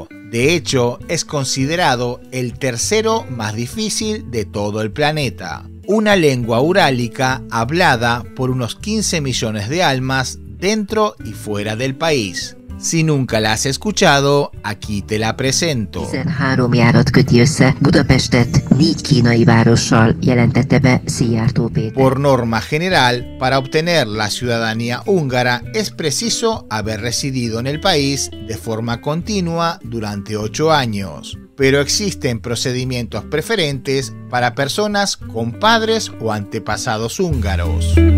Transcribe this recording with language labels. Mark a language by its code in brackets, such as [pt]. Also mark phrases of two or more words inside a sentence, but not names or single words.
[es] De hecho, es considerado el tercero más difícil de todo el planeta. Una lengua urálica hablada por unos 15 millones de almas dentro y fuera del país. Si nunca la has escuchado, aquí te la presento. [hu] 13 járat köti össze Budapestet 4 kínai várossal, jelentette be Szijjártó Péter. [es] Por norma general, para obtener la ciudadanía húngara es preciso haber residido en el país de forma continua durante 8 años. Pero existen procedimientos preferentes para personas con padres o antepasados húngaros.